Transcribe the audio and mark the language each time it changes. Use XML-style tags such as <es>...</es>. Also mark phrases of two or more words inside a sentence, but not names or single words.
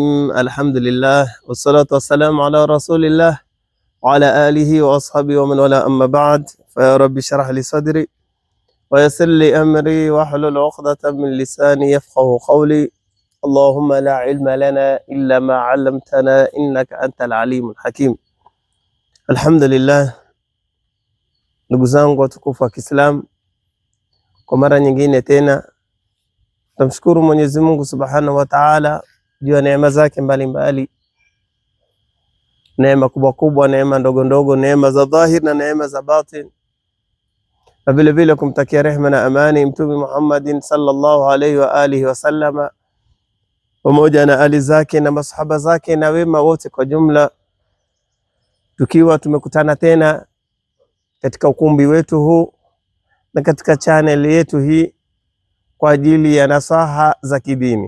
<ar>الحمد لله والصلاة والسلام على رسول الله وعلى آله وأصحابه ومن والاه، أما بعد. فيا رب اشرح لي صدري ويسر لي أمري واحلل عقدة من لساني يفقه قولي. اللهم لا علم لنا إلا ما علمتنا إنك أنت العليم الحكيم. الحمد لله.</ar> <sw>Ndugu zangu watukufu wa Kiislamu, kwa mara nyingine tena tunamshukuru Mwenyezi Mungu</sw> <ar>سبحانه وتعالى</ar> <sw>juu ya neema zake mbalimbali, neema kubwa kubwa, neema ndogo ndogo, neema za dhahir na neema za batin, na vile vile kumtakia rehema na amani Mtume Muhammadin</sw> <ar>صلى الله عليه وعلى آله وسلم</ar> <sw>pamoja na ali zake na masahaba zake na wema wote kwa jumla, tukiwa tumekutana tena katika ukumbi wetu huu na katika channel yetu hii kwa ajili ya nasaha za kidini.</sw>